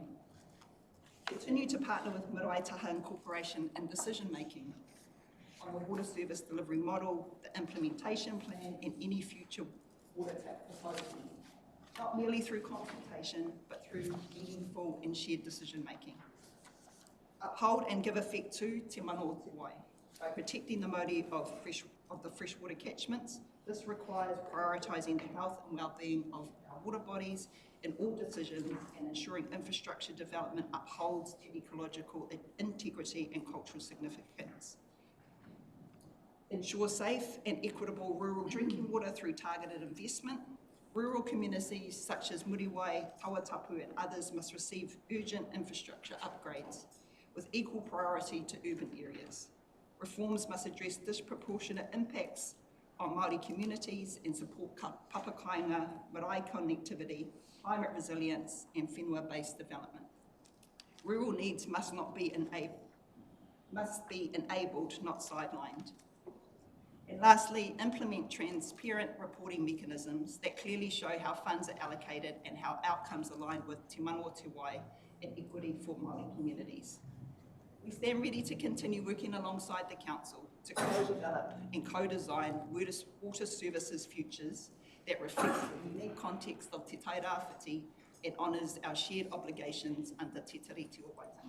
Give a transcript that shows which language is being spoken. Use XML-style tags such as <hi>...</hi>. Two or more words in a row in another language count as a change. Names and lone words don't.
<en>Continue to partner with Marae Taha Incorporation in decision-making on the water service delivery model, the implementation plan and any future water tap proposal. Not merely through consultation, but through meaningful and shared decision-making. Uphold and give effect to</en> <mi>te mana o te wai</mi> <en>by protecting the Māori of of the freshwater catchments. This requires prioritising the health and well-being of our water bodies in all decisions and ensuring infrastructure development upholds their ecological integrity and cultural significance. Ensure safe and equitable rural drinking water through targeted investment. Rural communities such as Muriwai, Tawatapu and others must receive urgent infrastructure upgrades with equal priority to urban areas. Reforms must address disproportionate impacts on Māori communities and support papakainga, marae connectivity, climate resilience and whenua-based development. Rural needs must be enabled, not sidelined. And lastly, implement transparent reporting mechanisms that clearly show how funds are allocated and how outcomes align with</en> <mi>te manawa te wai</mi> <en>and equity for Māori communities. We stand ready to continue working alongside the Council to co-develop and co-design water services futures that reflect the unique context of Te Tai Rāwhiti and honours our shared obligations under Te Tiriti o Waitangi.</en>